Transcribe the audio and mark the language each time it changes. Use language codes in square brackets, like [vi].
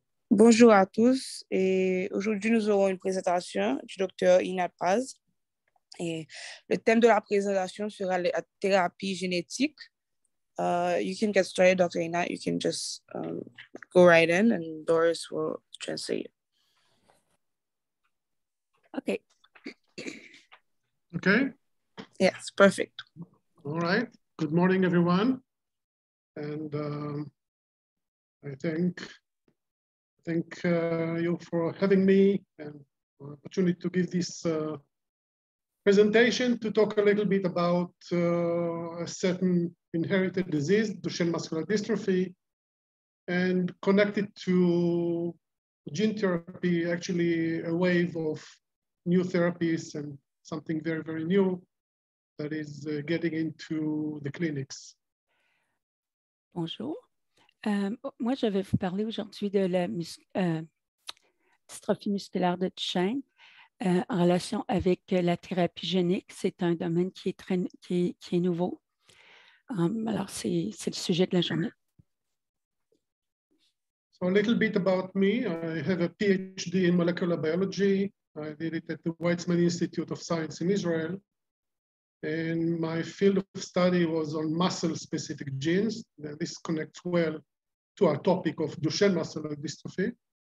[fr] Bonjour à tous et aujourd'hui nous aurons une présentation du docteur Paz et le thème de la présentation sera la thérapie génétique. [en] You can get started, Dr. Ina. You can just go right in and Doris will translate. Okay. Okay. Yes, perfect. All right. Good morning, everyone. And I thank you for having me and the opportunity to give this presentation to talk a little bit about a certain inherited disease, Duchenne muscular dystrophy, and connect it to gene therapy, actually a wave of new therapies and something very, very new that is getting into the clinics. [fr] Bonjour. Moi, je vais vous parler aujourd'hui de la dystrophie musculaire de Duchenne en relation avec la thérapie génique. C'est un domaine qui est nouveau. Alors, c'est le sujet de la journée. [en] So a little bit about me. I have a PhD in molecular biology. I did it at the Weizmann Institute of Science in Israel. And my field of study was on muscle-specific genes. This connects well to our topic of Duchenne muscular dystrophy.